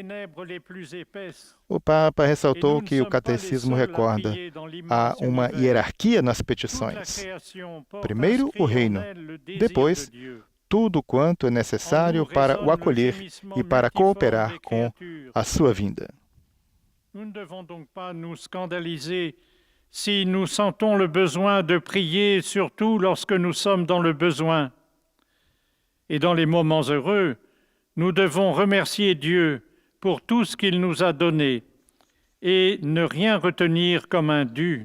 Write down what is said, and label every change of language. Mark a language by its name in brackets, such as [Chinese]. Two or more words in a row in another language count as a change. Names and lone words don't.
[Portuguese] O Papa ressaltou que o catecismo recorda há uma hierarquia nas petições. Primeiro, o reino, depois, tudo quanto é necessário para o acolher e para cooperar com a sua vinda. [French] Nous ne devons donc pas nous scandaliser si nous sentons le besoin de prier, surtout lorsque nous sommes dans le besoin. Et dans les moments heureux, nous devons remercier Dieu pour tout ce qu'il nous a donné et ne rien retenir comme un dû.